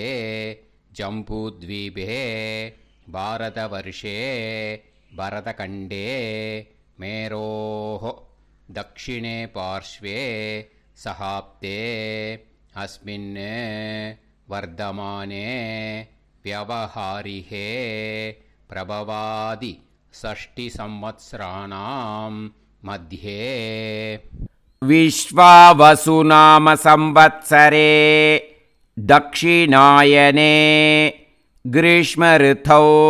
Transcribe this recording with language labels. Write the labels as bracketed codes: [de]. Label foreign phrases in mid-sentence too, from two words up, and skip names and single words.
[sa] जम्बूद्वीपे भारतवर्षे भरतखण्डे मेरोः दक्षिणे पार्श्वे शकाब्दे अस्मिन् वर्तमाने व्यवहारिहे प्रभवादि 60 संवत्सराणां मध्ये विश्वावसुनाम संवत्सरे दक्षिणायने ग्रीष्मऋतौ